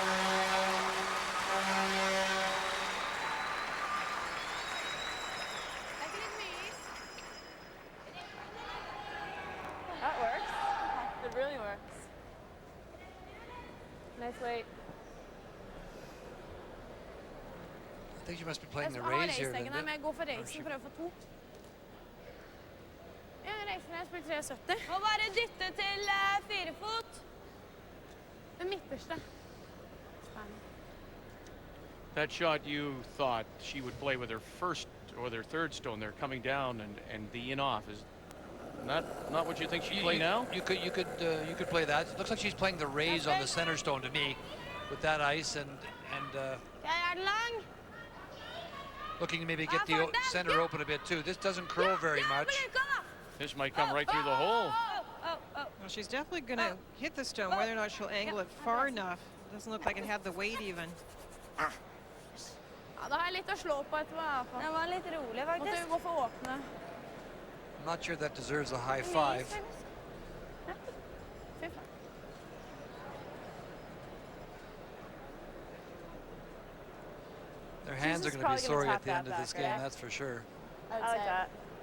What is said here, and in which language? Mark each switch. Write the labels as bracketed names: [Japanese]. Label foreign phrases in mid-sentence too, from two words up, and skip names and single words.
[English] That works. It really works. Nice weight. I think she must be playing the [Norwegian] Jeg har [English] raise here. [Norwegian] reisleggen her, Linda. men jeg går for reisen, prøver for 2. Ja, reisen her spiller 370. Må bare dytte til 4 fot. Den midterste. [English] That shot, you thought she would play with her first or their third stone there coming down and the in off. Is not what you think she'd play now? You could play that. It looks like she's playing the raise on the center stone to me, with that ice and [Norwegian] Jeg den lang. [English] looking to maybe get the center open a bit too. This doesn't curl very much. This might come right through the hole. Well, she's definitely going to hit the stone. Whether or not she'll angle it far enough, doesn't look like it had the weight even. [Norwegian] Ja, det har jeg litt å slå på etterpå. I hvert fall. Den var litt rolig, Måtte faktisk. vi gå for åpne. [English] I'm not sure that deserves a high five. [Norwegian] Fy faen. [English] Their hands are just going to be probably gonna sorry tap at the that end of this back, game, right? that's for sure. I would I like say. that.